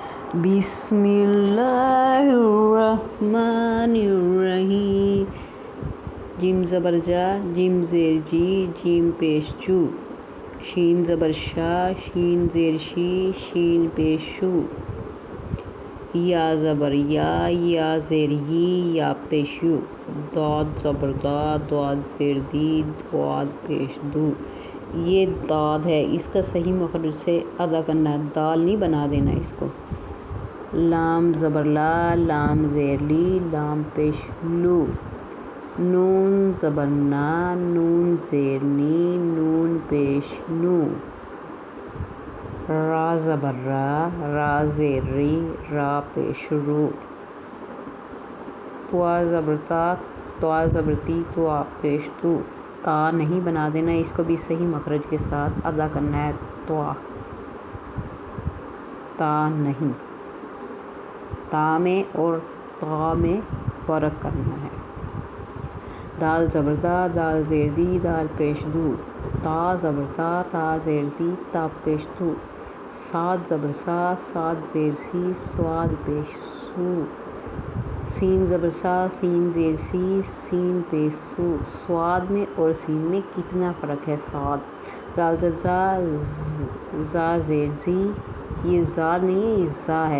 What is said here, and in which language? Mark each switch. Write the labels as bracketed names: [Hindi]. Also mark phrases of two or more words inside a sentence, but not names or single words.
[Arabic] بسم اللہ الرحمن الرحیم۔ [Urdu] جیم زبر جا، جیم زیر جی، جیم پیش جو، شین زبر شا، شین زیر شی، شین پیش شو، یا زبر یا، یا زیر یی، یا پیش یو، داد زبر دا، داد زیر دی، داد پیش دو۔ یہ داد ہے، اس کا صحیح مخرج سے ادا کرنا ہے، دال نہیں بنا دینا اس کو۔ لام زبر لا، لام زیر لی، لام پیش لو۔ نون زبر نا، نون زیر نی، نون پیش نو۔ را زبر را، را زیر ری، را پیش رو۔ توا زبر تا، توا زبر تی، توا پیش تو۔ تا نہیں بنا دینا، اس کو بھی صحیح مخرج کے ساتھ ادا کرنا ہے، توا، تا نہیں۔ تا میں اور تا میں فرق کرنا ہے۔ دال زبر دا، دال زیر دی، دال پیش دو۔ تا زبر تا، تا زیر دی، تا پیش تو۔ صاد زبر سا، صاد زیر سی، صاد پیش سو۔ سین زبر سا، سین زیر سی، سین پیش سو۔ صاد میں اور سین میں کتنا فرق ہے، صاد۔ زال زر زا، زا زیر زی، یہ زا نہیں ہے، یہ زا ہے۔